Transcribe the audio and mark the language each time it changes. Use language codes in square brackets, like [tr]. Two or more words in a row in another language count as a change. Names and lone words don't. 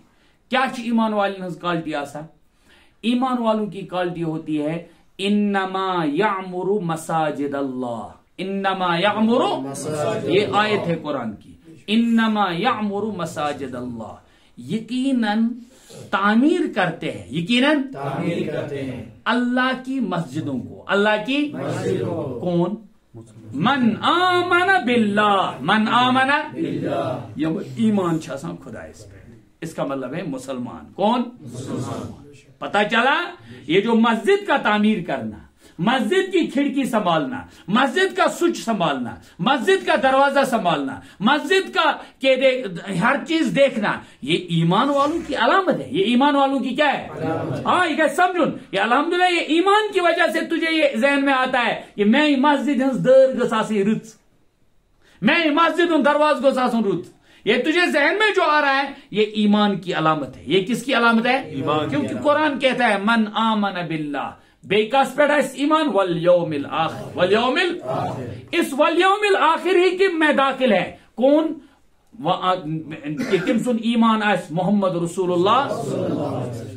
[ur] کیا ایمان والوں کی کوالٹی آسا؟ ایمان والوں کی کوالٹی ہوتی ہے [ar] انما یعمر مساجد اللہ، انما یعمر، [ur] یہ آیت ہے قرآن کی، [ar] انما یعمر مساجد اللہ، [ur] یقیناً تعمیر کرتے ہیں، یقیناً تعمیر کرتے ہیں اللہ کی مسجدوں کو، اللہ کی مسجدوں کو۔ کون؟ [ar] من آمن باللہ، من آمن باللہ، [ks] یہ ایمان چھاساں خدا اس پہ، [ur] اس کا مطلب ہے مسلمان۔ کون؟ مسلمان۔ پتا چلا یہ جو مسجد کا تعمیر کرنا، مسجد کی کھڑکی سنبھالنا، مسجد کا سوئچ سنبھالنا، مسجد کا دروازہ سنبھالنا، مسجد کا ہر چیز دیکھنا، یہ ایمان والوں کی علامت ہے۔ یہ ایمان والوں کی کیا ہے؟ ہاں، یہ سمجھن، یہ الحمدللہ یہ ایمان کی وجہ سے تجھے یہ ذہن میں آتا ہے کہ [ks] میں مسجد ہنز در گژھ آسٕنۍ رٕژ، میں مسجد ہند دروازہ گوٚژھ آسُن رُت۔ [ur] یہ تجھے ذہن میں جو آ رہا ہے یہ ایمان کی علامت ہے۔ یہ کس کی علامت ہے؟ ایمان۔ کیونکہ قرآن کہتا ہے [ar] من آمن باللہ، [ur] بے کس پہ ایمان، [ar] والیوم الآخر، والیوم الآخر، [ur] اس [ar] والیوم الآخر [ur] ہی کہ میں داخل ہے۔ کون؟ [ks] کہ تم سن ایمان آس [ar] محمد رسول اللہ۔